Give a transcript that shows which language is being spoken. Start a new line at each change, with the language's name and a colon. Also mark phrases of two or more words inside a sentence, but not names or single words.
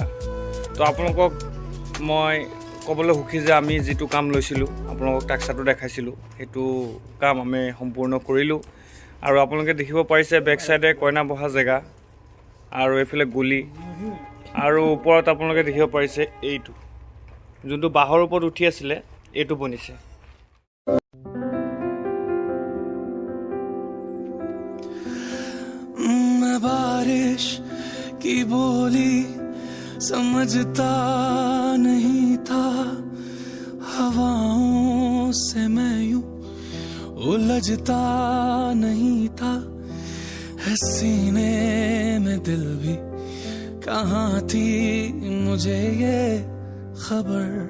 Assamese: তো আপোনালোকক মই ক'বলৈ সুখী যে আমি যিটো কাম লৈছিলোঁ আপোনালোকক টাক্সাটো দেখাইছিলোঁ সেইটো কাম আমি সম্পূৰ্ণ কৰিলোঁ আৰু আপোনালোকে দেখিব পাৰিছে
English: back side
Assamese: কইনা বহা জেগা আৰু এইফালে গুলি আৰু ওপৰত আপোনালোকে দেখিব পাৰিছে এইটো যোনটো বাঁহৰ ওপৰত উঠি আছিলে এইটো বনিছে
Hindi: बारिश की बोली समझता नहीं था हवाओं से मैं यूं उलझता नहीं था है सीने में दिल भी कहाँ थी मुझे ये खबर